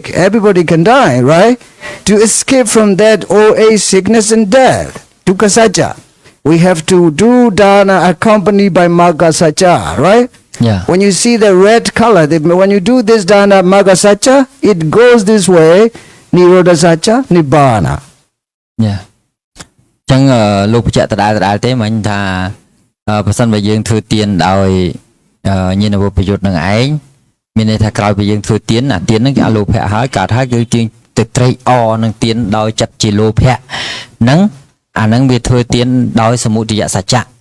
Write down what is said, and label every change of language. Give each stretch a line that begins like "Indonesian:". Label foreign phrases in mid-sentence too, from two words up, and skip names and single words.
English: Everybody can die, right? To escape from that old age, sickness and death,
Pali: dukkha satcha,
English: we have to do dana accompanied by
Pali: magga satcha,
English: right? Yeah. When you see the red color, when you do this
Pali: dana magga satcha,
English: it goes this way.
Pali: Nirodha satcha, nibbana.
English: Yeah.
Khmer: អញ្ចឹងលោកបញ្ជាក់ដដែលទេមិញថាបើសិនបើយើងធ្វើទានដោយញាណវប្រយុទ្ធនឹងឯងមានន័យថាក្រោយពីយើងធ្វើទានអាទានហ្នឹងគេអលោភៈហើយកើតហើយគឺជាងទៅត្រេកអរនឹងទានដោយចិត្តជាលោភៈហ្នឹងអាហ្នឹងវាធ្វើទានដោយសមុទយសច្ចៈ